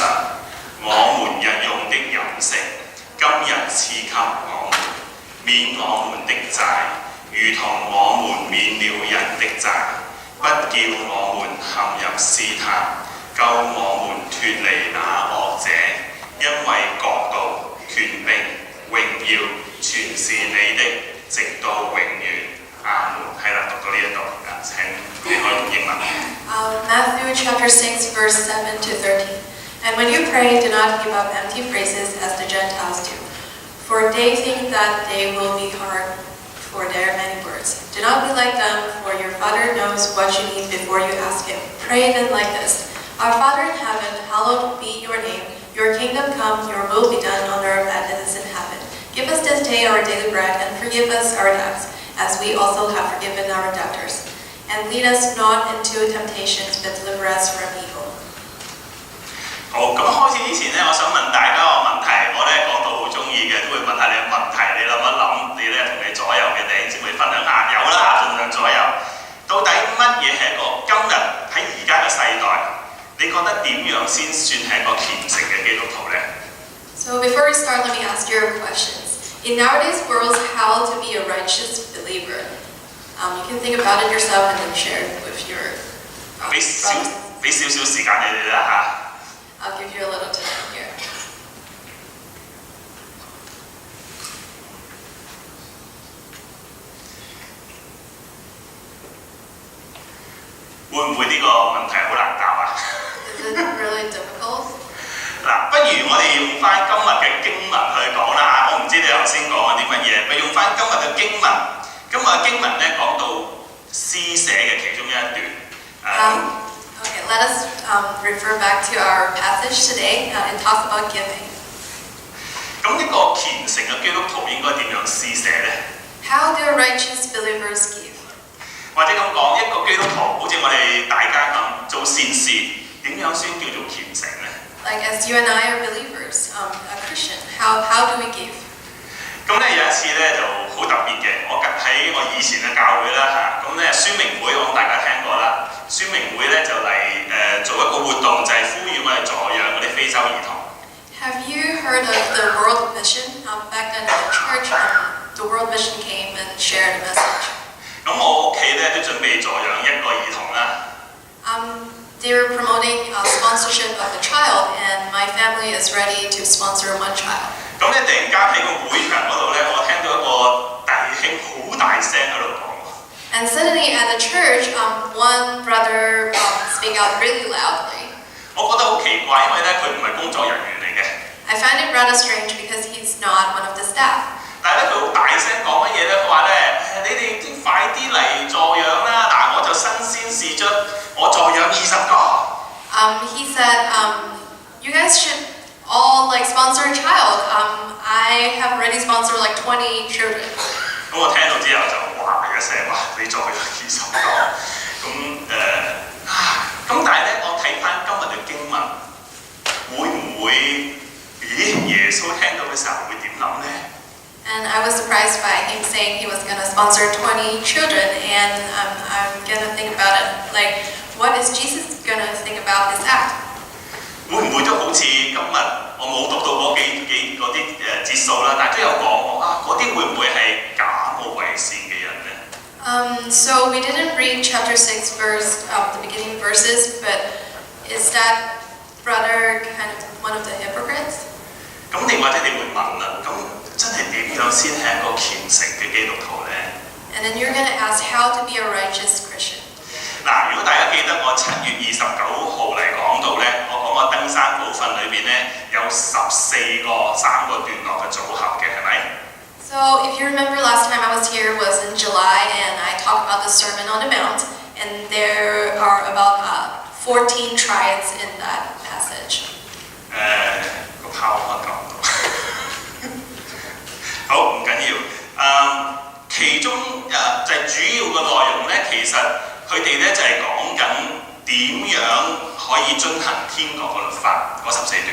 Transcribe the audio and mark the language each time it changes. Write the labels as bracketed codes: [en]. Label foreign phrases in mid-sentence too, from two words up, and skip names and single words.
[yue] 我們日用的飲食，今日賜給我們，免我們的債，如同我們免了人的債，不叫我們陷入試探，救我們脫離那惡者，因為國度、權柄、榮耀，全是你的，直到永遠。阿門。係啦，讀到呢一度，請你可以讀英文。 [en] Matthew chapter 6, verse 7 to 13. And when you pray, do not give up empty phrases as the Gentiles do, for they think that they will be heard for their many words. Do not be like them, for your Father knows what you need before you ask Him. Pray then like this: Our Father in heaven, hallowed be your name. Your kingdom come, your will be done on earth as it is in heaven. Give us this day our daily bread, and forgive us our debts, as we also have forgiven our debtors. And lead us not into temptations, but deliver us from evil. [yue] 好，咁開始之前咧，我想問大家個問題，我咧講到好中意嘅，都會問下你嘅問題，你諗一諗，你咧同你左右嘅弟兄姊妹分享下，有啦，盡量左右。到底乜嘢係一個今日喺而家嘅世代，你覺得點樣先算係一個虔誠嘅基督徒咧 [en] So before we start, let me ask you a questions. In nowadays world, how to be a righteous believer? You can think about it yourself and then share it with your [yue] 俾少少時間你哋啦嚇。 [en] I'll give you a little time here. [yue] 會唔會呢個問題好難答啊 [en] Is it really difficult? [yue] 嗱，不如我哋用翻今日嘅經文去講啦嚇。我唔知你頭先講緊啲乜嘢，咪用翻今日嘅經文。今日嘅經文咧講到施捨嘅其中一段。 [en] Okay, let us refer back to our passage today. It talks about giving. [yue] 咁一個虔誠嘅基督徒應該點樣施捨咧？ [en] How do righteous believers give? [yue] 或者咁講，一個基督徒好似我哋大家咁做善事，點樣先叫做虔誠咧？ [en] Like as you and I are believers, a Christian, how do we give? [yue] 咁咧有一次咧就好特別嘅，我喺我以前嘅教會啦嚇，咁咧宣明會我諗大家聽過啦，宣明會咧就嚟做一個活動，就係呼籲我哋助養嗰啲非洲兒童。 [en] Have you heard of the World Mission? Back then in the church, the World Mission came and shared a message. [yue] 咁我屋企咧都準備助養一個兒童啦。 [en] They were promoting sponsorship of a child, and my family is ready to sponsor one child. [yue] 咁咧突然間喺個會場嗰度咧，我聽到一個弟兄好大聲喺度講。 [en] And suddenly at the church, one brother speak out really loudly. [yue] 我覺得好奇怪，因為咧佢唔係工作人員嚟嘅。 [en] I find it rather strange because he's not one of the staff. [yue] 但係咧，佢好大聲講乜嘢咧？佢話咧：你哋都快啲嚟助養啦！嗱，我就新鮮事出，我助養20個。 [en] He said, you guys should all like sponsor a child. I have already sponsored like 20 children. [yue] 咁我聽到之後就哇一聲話：你助養20個。咁但係咧，我睇翻今日嘅經文，會唔會？咦，耶穌聽到嘅時候會點諗咧？ [en] And I was surprised by him saying he was going to sponsor 20 children, and I'm going to think about it, like, what is Jesus going to think about this act? [yue] 會唔會都好似今日我冇讀到嗰啲節數啦，但係都有講嗰啲會唔會係假冒為善嘅人咧？ [en] So we didn't read chapter 6 the beginning verses, but is that brother kind of one of the hypocrites? [yue] 咁你或者你會問啦，咁真係點樣先係一個虔誠嘅基督徒咧？ [en] And then you're going to ask how to be a righteous Christian. [yue] 嗱，如果大家記得我7月29號嚟講到咧，我講個登山寶訓裏邊咧有14個3個段落嘅組合嘅，係咪？ [en] So if you remember last time I was here was in July, and I talked about the Sermon on the Mount, and there are about 14 triads in that passage. [yue] 個PowerPoint講唔到，好唔緊要。其中就係主要嘅內容咧，其實佢哋咧就係講緊點樣可以遵行天國嘅律法嗰14段。